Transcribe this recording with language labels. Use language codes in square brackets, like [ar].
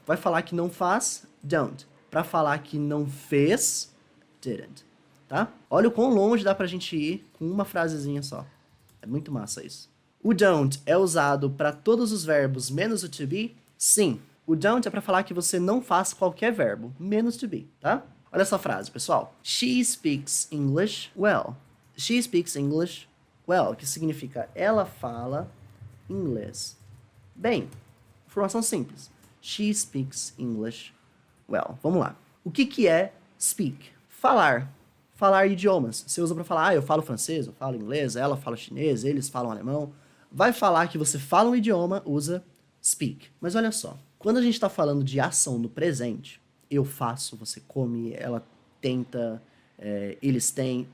[pt] Vai falar que não faz, don't. Para falar que não fez, didn't. Tá? Olha o quão longe dá pra gente ir com uma frasezinha só. É muito massa isso. O don't é usado para todos os verbos menos o to be? Sim. O don't é para falar que você não faz qualquer verbo, menos to be, tá? Olha essa frase, pessoal. [en] She speaks English well. She speaks English well, [pt] que significa ela fala inglês bem. Informação simples. [en] She speaks English well. [pt] Vamos lá. O que é speak? Falar. Falar idiomas. Você usa para falar, eu falo francês, eu falo inglês, ela fala chinês, eles falam alemão. Vai falar que você fala um idioma, usa speak. Mas olha só, quando a gente está falando de ação no presente, eu faço, você come, ela tenta, eles têm.